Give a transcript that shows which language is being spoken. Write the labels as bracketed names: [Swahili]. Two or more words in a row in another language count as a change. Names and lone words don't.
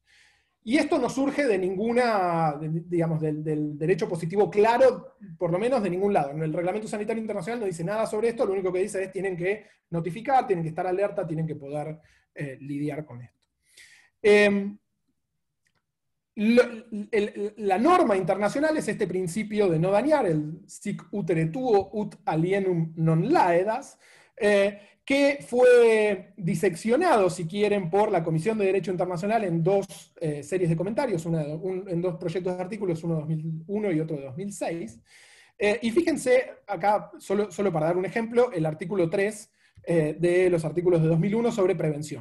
[Spanish] Y esto no surge de del derecho positivo claro, por lo menos de ningún lado. El Reglamento Sanitario Internacional no dice nada sobre esto, lo único que dice es tienen que notificar, tienen que estar alerta, tienen que poder lidiar con esto. La norma internacional es este principio de no dañar, el [Latin] sic utere tuo ut alienum non laedas, [Spanish] que fue diseccionado, si quieren, por la Comisión de Derecho Internacional en dos series de comentarios, en dos proyectos de artículos, uno de 2001 y otro de 2006. Y fíjense, acá, solo para dar un ejemplo, el artículo 3 de los artículos de 2001 sobre prevención.